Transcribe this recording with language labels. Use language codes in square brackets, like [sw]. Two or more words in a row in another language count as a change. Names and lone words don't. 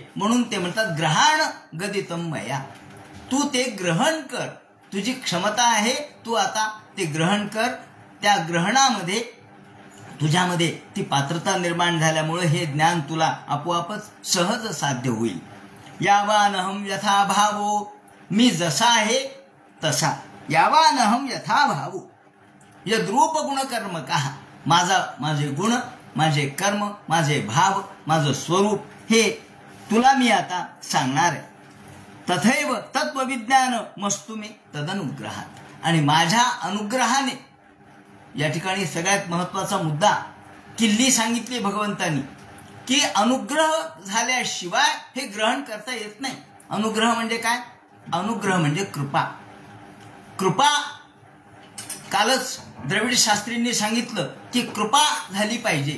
[mr] म्हणून ते म्हणतात [sa] ग्रहण गदितम मया, [mr] तू ते ग्रहण कर. तुझी क्षमता आहे, तू आता ते ग्रहण कर. त्या ग्रहणामध्ये तुझ्यामध्ये ती पात्रता निर्माण झाल्यामुळे हे ज्ञान तुला आपोआपच सहज साध्य होईल. [sa] यावानहं यथा भावो, [mr] मी जसा आहे तसा. [sa] यावानहं यथा भावो यद्रूप गुणकर्मकः, [mr] माझे गुण, माझे कर्म, माझे भाव, माझं स्वरूप हे तुला मी आता सांगणार आहे. [sa] तथैव तत्वविज्ञान मस्तु मे तदनुग्रहात, [mr] आणि माझ्या अनुग्रहाने. या ठिकाणी सगळ्यात महत्वाचा मुद्दा किल्ली सांगितली भगवंतांनी की अनुग्रह झाल्याशिवाय हे ग्रहण करता येत नाही. अनुग्रह म्हणजे काय? अनुग्रह म्हणजे कृपा. कृपा कालच द्रविड शास्त्रींनी सांगितलं की कृपा झाली पाहिजे.